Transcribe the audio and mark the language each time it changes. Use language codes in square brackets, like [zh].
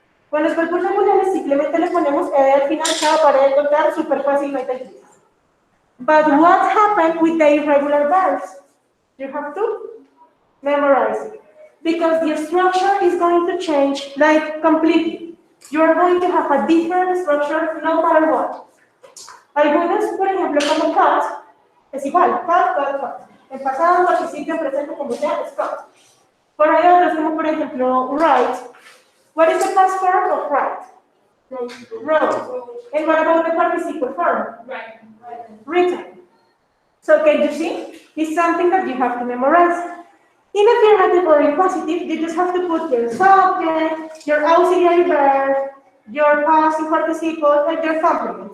[es] Con los verbos regulares simplemente le ponemos ed al final, cada para de contar, super fácil, no hay crisis. [en] But what happened with the irregular verbs? You have to memorize it. Because the structure is going to change, like, completely. You are going to have a different structure no matter what. [es] Algunas, por ejemplo, como cut, es igual, cut. En pasado, participio, presente, como sea, es cut. Pero hay otros, como por ejemplo, write. [en] What is the past form of write? Wrote. And what about the participle form? Written. So can you see? It's something that you have to memorize. In affirmative or in positive, you just have to put your subject, your auxiliary verb, your past participle, and your complement.